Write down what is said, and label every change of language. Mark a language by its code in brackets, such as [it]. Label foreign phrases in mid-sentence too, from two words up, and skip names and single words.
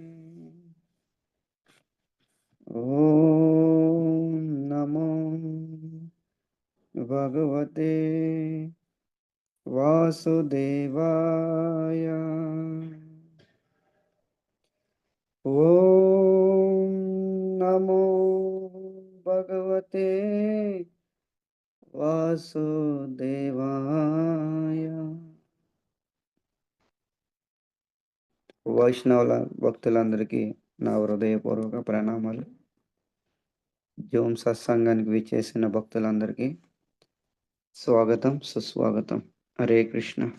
[sa] ॐ नमो भगवते वासुदेवाय। ॐ नमो भगवते वासुदेवाय। [te] వైష్ణవుల భక్తులందరికీ నా హృదయపూర్వక ప్రణామాలు. జూమ్ సత్సంగానికి విచ్చేసిన భక్తులందరికీ స్వాగతం, సుస్వాగతం. [sa] హరే కృష్ణ.